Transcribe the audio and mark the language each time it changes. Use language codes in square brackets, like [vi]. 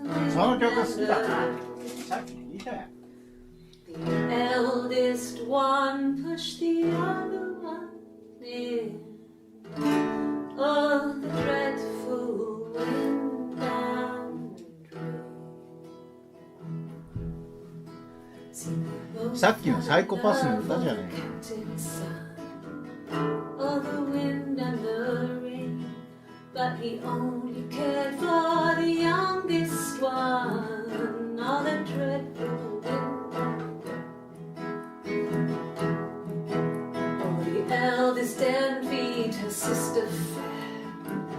[ja] その曲好きだな。さっき言ったやん。 [en] The eldest one pushed the other one in. Oh, the dreadful wind and rain. [ja] さっきのサイコパスの歌じゃねえか。 [en] Oh, the wind and the rain, but he only cared for the youngest one. Oh, the dreadful wind and rain. Oh, the eldest envied her sister fair.